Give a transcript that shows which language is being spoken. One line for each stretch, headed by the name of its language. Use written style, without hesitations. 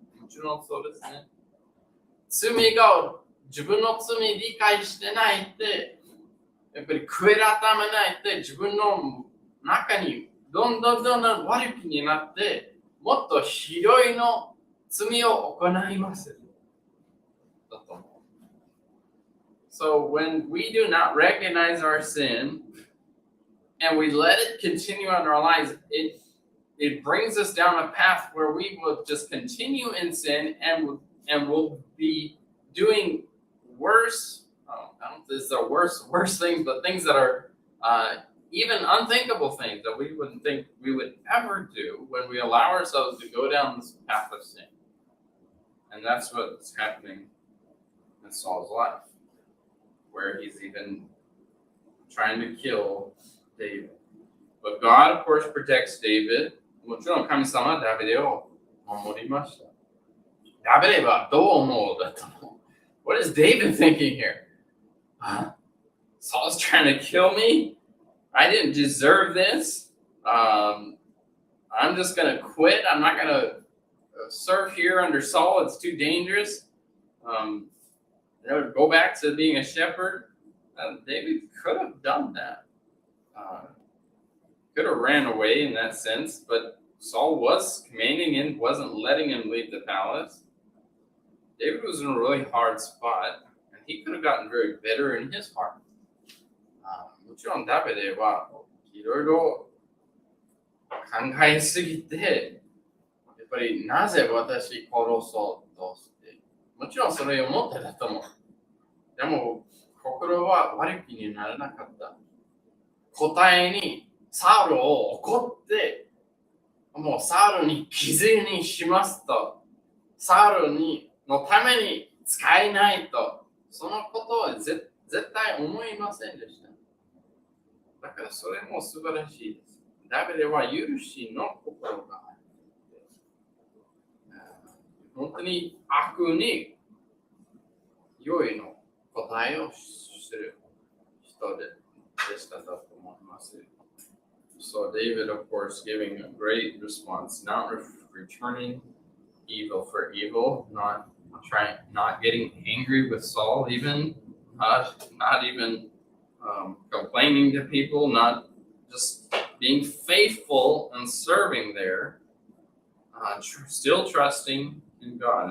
Japanese: もちろんそうですね。罪が自分の罪理解してないって、やっぱり悔い改めないって自分の中にどんどん悪気になって、もっとひどいの罪を行います。
English: So when we do not recognize our sin and we let it continue in our lives, it brings us down a path where we will just continue in sin and we'll be doing worse. I don't know if this are worse things, but things that are even unthinkable things that we wouldn't think we would ever do when we allow ourselves to go down this path of sin. And that's what's happening in Saul's life, where he's even trying to kill David. But God, of course, protects David.
Japanese: もちろん神様はダビデを守りました。ダビデはどう思うだと思う？
English: What is David thinking here? Saul's trying to kill me? I didn't deserve this. I'm just going to quit. I'm not going to serve here under Saul. It's too dangerous. Go back to being a shepherd. David could have done that. Could have ran away in that sense, but Saul was commanding him, wasn't letting him leave the palace. David was in a really hard spot, and he could have gotten very bitter in his heart.
Japanese: もちろんダビデはいろいろ考えすぎて、やっぱりなぜ私殺そうとして、もちろんそれを思ってたと思う。でも心は悪気にならなかった。答えにサウルを怒って、もうサウルに傷にしますと、サウルのために使えないと、そのことは絶対思いませんでした。だからそれも素晴らしいです。ダビデは許しの心がある。本当に悪に良いの答えをする人でしたと思います。
English: So David, of course, giving a great response, not returning evil for evil, not getting angry with Saul, even not even complaining to people, not just being faithful and serving there, still trusting in God.